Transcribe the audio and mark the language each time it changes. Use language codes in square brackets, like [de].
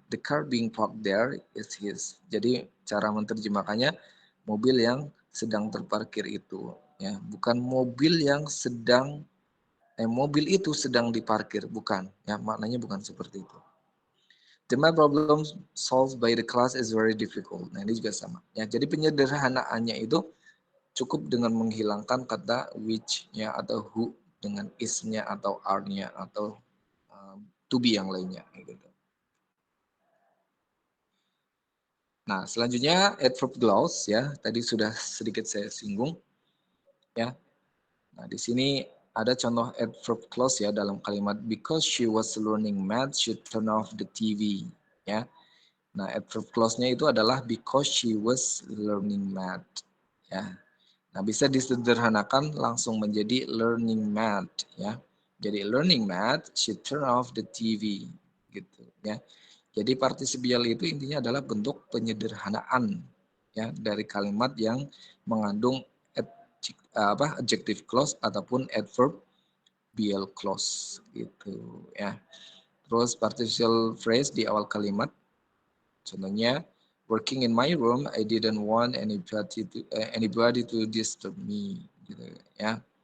[en] The car being parked there is his. [id] Jadi cara menerjemahkannya mobil yang sedang terparkir itu ya, bukan mobil yang sedang mobil itu sedang diparkir, bukan ya, maknanya bukan seperti itu. [en] The math problem solved by the class is very difficult. [id] Nah, ini juga sama. Ya, jadi penyederhanaannya itu cukup dengan menghilangkan kata which-nya atau who dengan is-nya atau are-nya atau to be yang lainnya gitu. Nah, selanjutnya adverb clause ya. Tadi sudah sedikit saya singgung ya. Nah, di sini ada contoh adverb clause ya dalam kalimat [en] because she was learning math, she turned off the TV [id] ya. Nah, adverb clause-nya itu adalah [en] because she was learning math [id] ya. Nah, bisa disederhanakan langsung menjadi [en] learning math [id] ya. Jadi [en] learning math, she turned off the TV [id] gitu ya. Jadi partisipial itu intinya adalah bentuk penyederhanaan ya dari kalimat yang mengandung adjective clause ataupun adverbial clause gitu ya. Terus participial phrase di awal kalimat, contohnya [en] working in my room, I didn't want anybody to disturb me [id] gitu ya.